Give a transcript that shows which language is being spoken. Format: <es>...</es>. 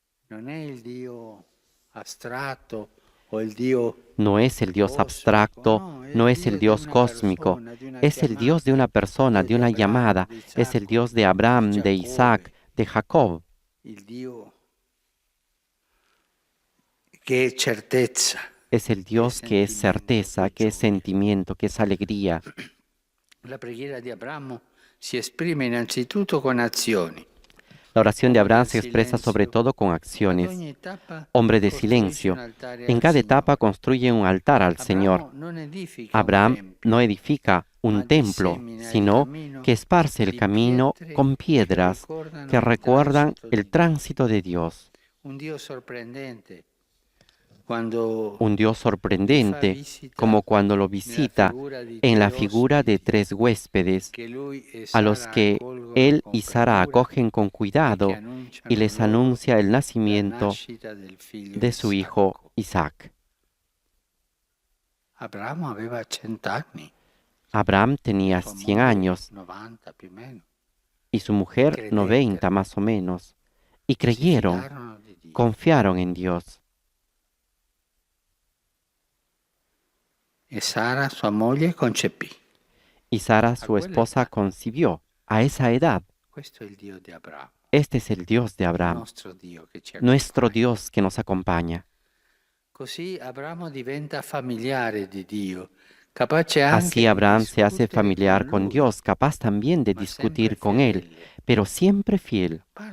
<es>No es el Dios abstracto, no es el Dios cósmico, es el Dios de una persona, de una llamada, es el Dios de Abraham, de Isaac, de Jacob. Es el Dios que es certeza, que es sentimiento, que es alegría.</es> <it>La preghiera di Abramo si esprime innanzitutto con azioni.</it> <es>La oración de Abraham se expresa sobre todo con acciones. Hombre de silencio. En cada etapa construye un altar al Señor. Abraham no edifica un templo, sino que esparce el camino con piedras que recuerdan el tránsito de Dios. Un Dios sorprendente, como cuando lo visita en la figura de tres huéspedes, a los que él y Sara acogen con cuidado y les anuncia el nacimiento de su hijo Isaac. Abraham tenía 100 años y su mujer 90 más o menos, y creyeron, confiaron en Dios.</es> <it>Y Sara, su moglie, concepì.</it> <es>Y Sara, su esposa, concibió a esa edad. Este es el Dios de Abraham, nuestro Dios que nos acompaña. Así Abraham se hace familiar con Dios, capaz también de discutir con Él, pero siempre fiel.</es>